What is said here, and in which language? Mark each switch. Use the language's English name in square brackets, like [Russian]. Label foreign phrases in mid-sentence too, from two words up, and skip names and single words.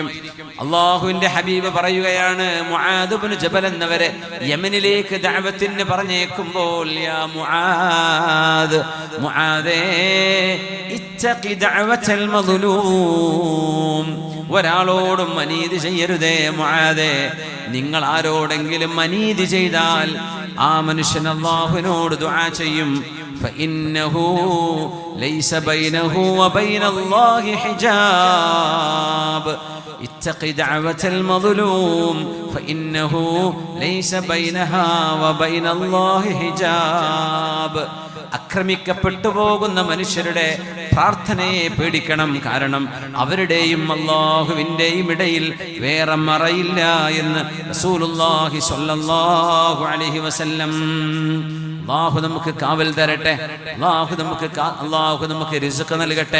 [Malayalam] അല്ലാഹുവിന്റെ ഹബീബ് പറയുകയാണ്, മുആദ് ഇബ്നു ജബൽ എന്നവരെ യമനിലേക്ക് ദഅവത്തിന് പറഞ്ഞേക്കുമ്പോൾ, യാ മുആദ്, മുആദേ [Arabic] اتق دعوة المظلوم, [Malayalam] ഒരാളോടും അനീതി ചെയ്യരുതേ മുആദേ. നിങ്ങൾ ആരോടെങ്കിലും അനീതി ചെയ്താൽ ആ മനുഷ്യൻ അല്ലാഹുവിനോട് ദുആ ചെയ്യും. [Arabic] فإنه ليس بينه وبين الله حجاب اتق دعوة المظلوم فإنه ليس بينها وبين الله حجاب. [Malayalam] അക്രമിക്കപ്പെട്ടു പോകുന്ന മനുഷ്യരുടെ പ്രാർത്ഥനയെ പേടിക്കണം. കാരണം അവരുടെയും അല്ലാഹുവിൻ്റെയും ഇടയിൽ വേറെ മറയില്ല എന്ന് റസൂലുള്ളാഹി [Arabic] صلى الله عليه وسلم. [Malayalam] അല്ലാഹു നമുക്ക് കാവൽ തരട്ടെ. അല്ലാഹു നമുക്ക് റിസ്ക് നൽകട്ടെ.